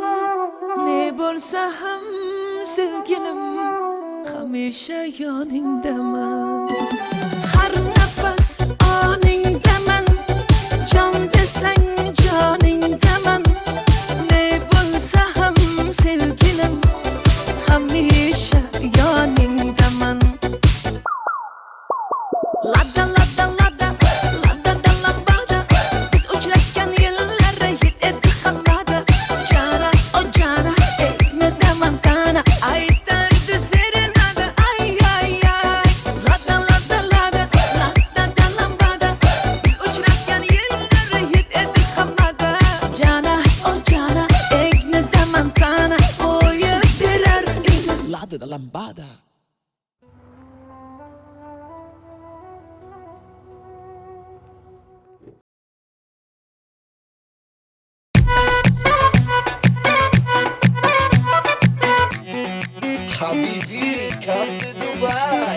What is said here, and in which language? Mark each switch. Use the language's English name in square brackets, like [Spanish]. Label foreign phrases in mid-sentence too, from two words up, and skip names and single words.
[Uzbek] ne bo'lsa ham sevgilim hamisha yoningdaman har nafas oningdaman jon desang joningdaman ne bo'lsa ham sevgilim hamisha yoningdaman Lada lada lada lada da lambada biz uchrashgan yillar hit etdi hammada jana o jana ne damantana aytardi serenada ay ay ay lada lada lada lada da lambada biz uchrashgan yillar hit etdi hammada jana o jana ne damantana qo'yib berar edi lada da lambada [English] Habibi, come to Dubai.